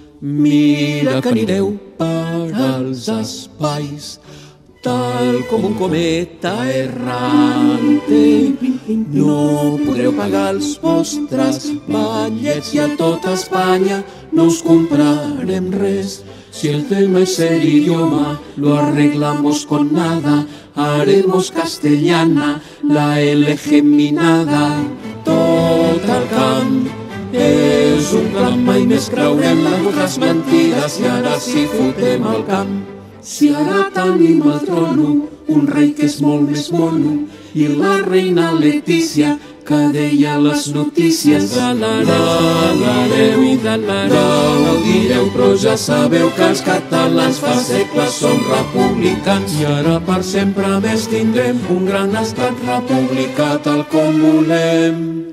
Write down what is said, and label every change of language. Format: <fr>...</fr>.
<ca>Mira que anireu per als espais, tal com un cometa errante. No podreu pagar els vostres ballets i a tota Espanya no us comprarem res.</ca> <es>Si el tema es el idioma, lo arreglamos con nada, haremos castellana la L geminada.</es> <ca>Tot el camp és un clam, mai més creurem les vostres mentides i ara sí fotem el camp. Si ara tenim al trono un rei que és molt més mono i la reina Letícia que deia les notícies d'alareu i d'alareu, ho direu però ja sabeu que els catalans fa segles som republicans i ara per sempre més tindrem un gran estat republicà tal com volem.</ca>